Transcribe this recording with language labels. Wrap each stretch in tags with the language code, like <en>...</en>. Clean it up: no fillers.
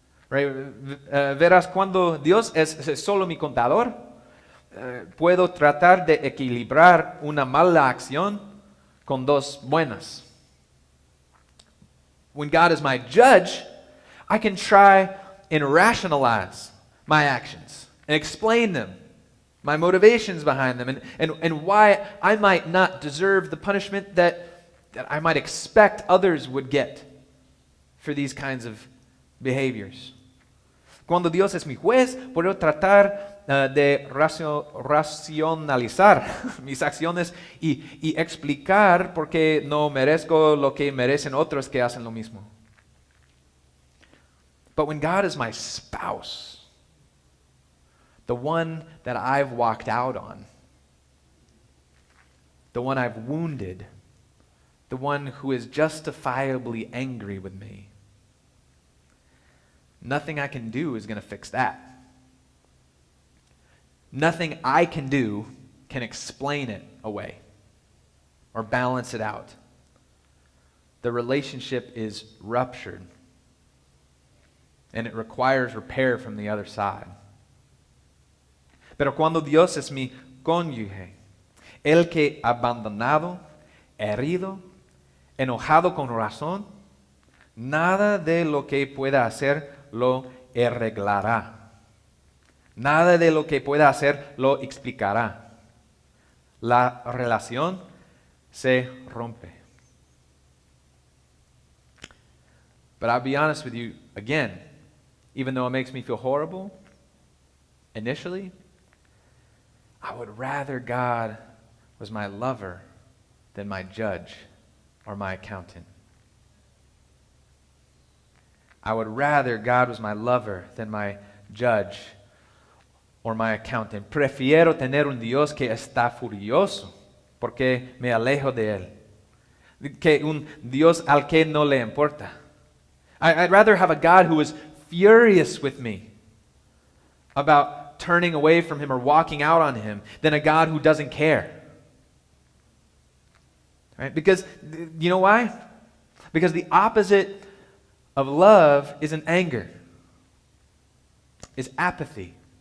<en>Right?</en> <es>Verás, cuando Dios es solo mi contador, puedo tratar de equilibrar una mala acción con dos buenas.</es> <en>When God is my judge, I can try and rationalize my actions and explain them, my motivations behind them, and why I might not deserve the punishment that I might expect others would get for these kinds of behaviors.</en> <es>Cuando Dios es mi juez, puedo tratar de racionalizar mis acciones y explicar por qué no merezco lo que merecen otros que hacen lo mismo.</es> <en>But when God is my spouse, the one that I've walked out on, the one I've wounded, the one who is justifiably angry with me, nothing I can do is going to fix that. Nothing I can do can explain it away or balance it out. The relationship is ruptured, and it requires repair from the other side.</en> <es>Pero cuando Dios es mi cónyuge, el que abandonado, herido, enojado con razón, nada de lo que pueda hacer lo arreglará. Nada de lo que pueda hacer lo explicará. La relación se rompe.</es> <en>But I'll be honest with you again, even though it makes me feel horrible initially, I would rather God was my lover than my judge or my accountant. I would rather God was my lover than my judge or my accountant.</en> <es>Prefiero tener un Dios que está furioso porque me alejo de Él, que un Dios al que no le importa.</es> <en>I'd rather have a God who is furious with me about turning away from Him or walking out on Him than a God who doesn't care. Right? Because, you know why? Because the opposite of love isn't anger, it's apathy.</en>